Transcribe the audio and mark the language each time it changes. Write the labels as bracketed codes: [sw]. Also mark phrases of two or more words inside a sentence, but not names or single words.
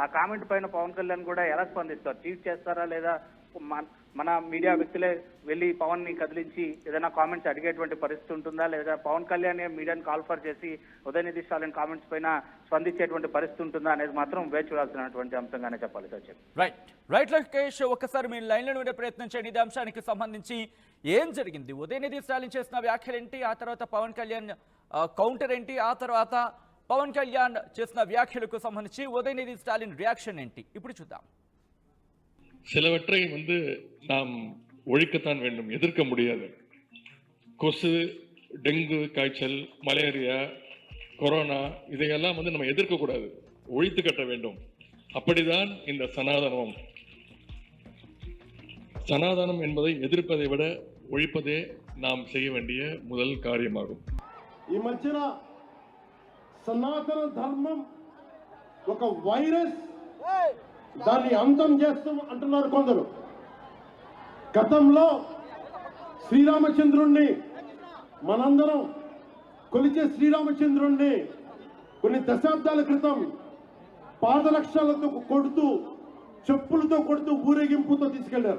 [te] ఆ కామెంట్ పైన పవన్ కళ్యాణ్ కూడా ఎలా స్పందిస్తారు? ట్వీట్ చేస్తారా, లేదా మన మీడియా వ్యక్తులే వెళ్ళి పవన్ ని కదిలించి ఏదైనా కామెంట్స్ అడిగేటువంటి పరిస్థితి ఉంటుందా, లేదా పవన్ కళ్యాణ్ మీడియాని కాల్ఫర్ చేసి ఉదయనిధి స్టాలిన్ కామెంట్స్ పైన స్పందించేటువంటి పరిస్థితి ఉంటుందా అనేది మాత్రం వేచి చూడాల్సినటువంటి అంశంగానే చెప్పాలి సార్. రైట్ లోకేష్, ఒక్కసారి మీరు లైన్లో ఉండే ప్రయత్నం చేయండి. ఇదే అంశానికి సంబంధించి ఏం జరిగింది? ఉదయనిధి స్టాలిన్ చేసిన వ్యాఖ్యలు ఏంటి, ఆ తర్వాత పవన్ కళ్యాణ్ కౌంటర్ ఏంటి, ఆ తర్వాత పవన్ కళ్యాణ్ చేసిన వ్యాఖ్యలకు సంబంధించి ఉదయనిధి స్టాలిన్ రియాక్షన్ ఏంటి, ఇప్పుడు చూద్దాం. [ta] சிலவற்றை நாம் ஒழிக்கத்தான் வேண்டும், எதிர்க்க முடியாது. கொசு, டெங்கு காய்ச்சல், மலேரியா, கொரோனா இதையெல்லாம் நம்ம எதிர்க்கக்கூடாது, ஒழித்து கட்ட வேண்டும். அப்படிதான் இந்த சனாதனம். சனாதனம் என்பதை எதிர்ப்பதை விட ஒழிப்பதே நாம் செய்ய வேண்டிய முதல் காரியமாகும். [te] ఈ మధ్యన సనాతన ధర్మం ఒక వైరస్, దాన్ని అంతం చేస్తూ అంటున్నారు కొందరు. గతంలో శ్రీరామచంద్రుణ్ణి మనందరం కొలిచే శ్రీరామచంద్రుణ్ణి కొన్ని దశాబ్దాల క్రితం పాదరక్షలతో కొడుతూ, చెప్పులతో కొడుతూ, ఊరేగింపుతో తీసుకెళ్లారు.